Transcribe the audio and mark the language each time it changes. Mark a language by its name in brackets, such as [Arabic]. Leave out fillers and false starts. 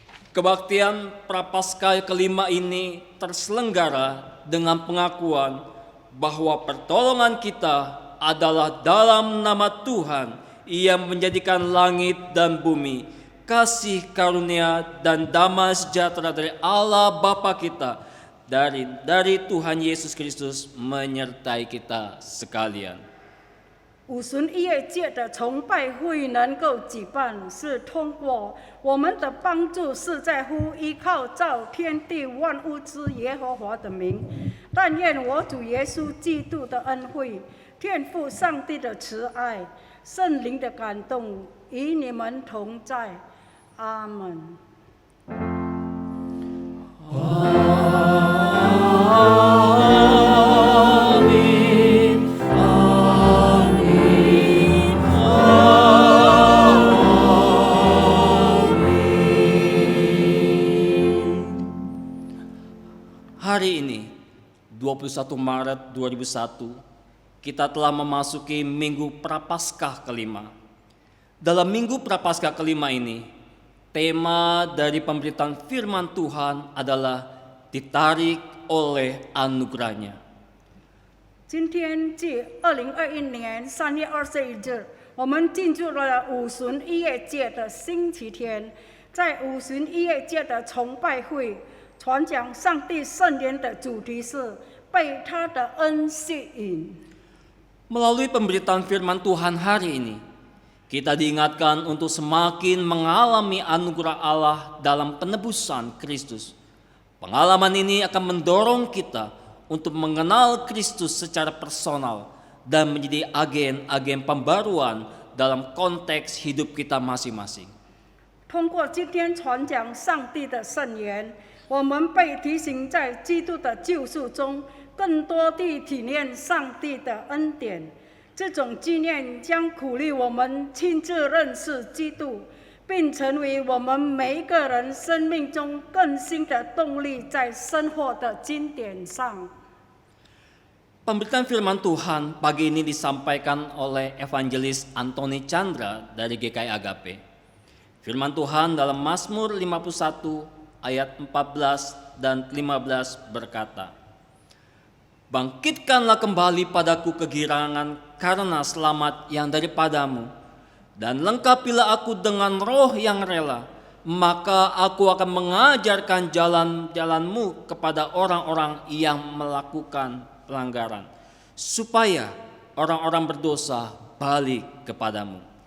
[Indonesian] Kebaktian Prapaskah kelima ini terselenggara dengan pengakuan bahwa pertolongan kita adalah dalam nama Tuhan yang menjadikan langit dan bumi, kasih karunia dan damai sejahtera dari Allah Bapa kita, dari Tuhan Yesus Kristus menyertai kita sekalian. [Chinese] 五旬音乐节的崇拜会能够举办，是通过我们的帮助，是在乎依靠造天地万物之耶和华的名。但愿我主耶稣基督的恩惠、天父上帝的慈爱、圣灵的感动与你们同在。阿门。 [Indonesian] Hari ini, 21 Maret 2001, kita telah memasuki Minggu Prapaskah kelima. Dalam Minggu Prapaskah kelima ini, tema dari pemberitaan firman Tuhan adalah ditarik oleh anugerahnya. [Chinese] 今天至2021年3月21日，我们进入了五旬音乐节的星期天，在五旬音乐节的崇拜会。传讲上帝圣言的主题是被他的恩吸引。 [Indonesian] Melalui pemberitaan firman Tuhan hari ini, kita diingatkan untuk semakin mengalami anugerah Allah dalam penebusan Kristus. Pengalaman ini akan mendorong kita untuk mengenal Kristus secara personal dan menjadi agen-agen pembaruan dalam konteks hidup kita masing-masing. [Chinese] 通过今天传讲上帝的圣言，我们被提醒在基督的救赎中，更多地体验上帝的恩典。这种经验将鼓励我们亲自认识基督，并成为我们每一个人生命中更新的动力，在生活的经典上。 [Indonesian] Pemberitaan firman Tuhan pagi ini disampaikan oleh Evangelis Antoni Chandra dari GKI Agape. Firman Tuhan dalam Mazmur 51 ayat 14 dan 15 berkata, "Bangkitkanlah kembali padaku kegirangan karena selamat yang daripadamu, dan lengkapilah aku dengan roh yang rela, maka aku akan mengajarkan jalan-jalanmu kepada orang-orang yang melakukan pelanggaran, supaya orang-orang berdosa balik kepadamu."